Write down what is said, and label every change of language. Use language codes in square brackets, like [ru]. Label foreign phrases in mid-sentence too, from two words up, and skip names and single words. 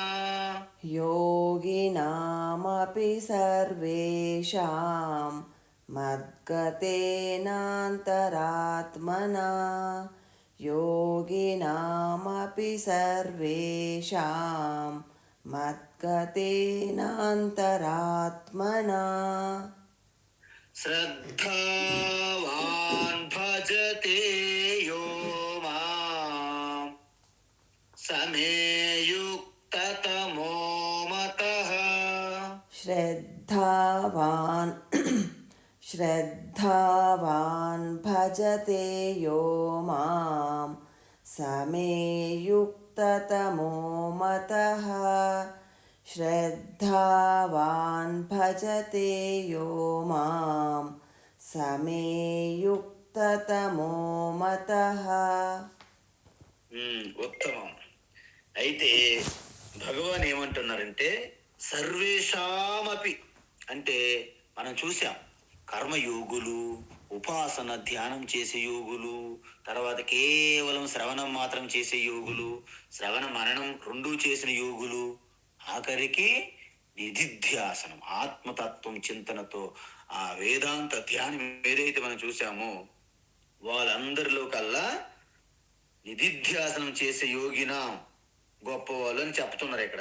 [sa] యోగినామపి సర్వేషాం మద్గతేనాంతరాత్మనా, యోగినామపి సర్వేషాం మద్గతేనాంతరాత్మనా శ్రద్ధావాన్ భజతే యో మాం, युक्ततमो मतः श्रद्धावान् श्रद्धावान् भजते यो मां स मे युक्ततमो मतः श्रद्धावान् भजते यो मां स मे युक्ततमो मतः. [te] ఉత్తమం. అయితే భగవాన్ ఏమంటున్నారంటే సర్వేషామపి అంటే మనం చూసాం కర్మయోగులు, ఉపాసన ధ్యానం చేసే యోగులు, తర్వాత కేవలం శ్రవణం మాత్రం చేసే యోగులు, శ్రవణ మరణం రెండూ చేసిన యోగులు, ఆఖరికి నిధిధ్యాసనం ఆత్మతత్వం చింతనతో ఆ వేదాంత ధ్యానం ఏదైతే మనం చూసామో వాళ్ళందరిలో కల్లా నిధిధ్యాసనం చేసే యోగిన గొప్పవాళ్ళు అని చెప్తున్నారు ఇక్కడ.